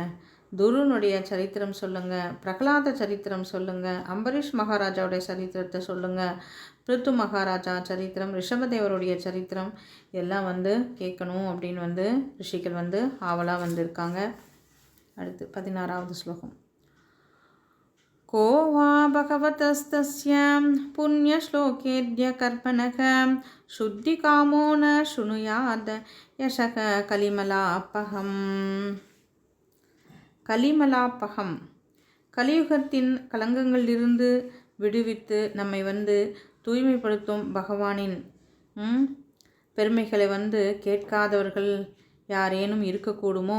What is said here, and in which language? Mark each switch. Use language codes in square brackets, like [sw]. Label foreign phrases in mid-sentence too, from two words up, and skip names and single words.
[ta] துருனுடைய சரித்திரம் சொல்லுங்கள், பிரகலாத சரித்திரம் சொல்லுங்கள், அம்பரீஷ் மகாராஜாவுடைய சரித்திரத்தை சொல்லுங்கள், பிருத்து மகாராஜா சரித்திரம், ரிஷபதேவருடைய சரித்திரம் எல்லாம் வந்து கேட்கணும் அப்படின்னு வந்து ரிஷிகள் வந்து ஆவலாக வந்திருக்காங்க. அடுத்து 16வது ஸ்லோகம். [sa] को वा भगवतस्तस्य पुण्यश्लोकेद्य कर्पणः शुद्धिकामो न शृणुयात् यशः कलिमलापहम्. [ta] கலிமலாப்பகம், கலியுகத்தின் கலங்கங்களிலிருந்து விடுவித்து நம்மை வந்து தூய்மைப்படுத்தும் பகவானின் பெருமைகளை வந்து கேட்காதவர்கள் யாரேனும் இருக்கக்கூடுமோ?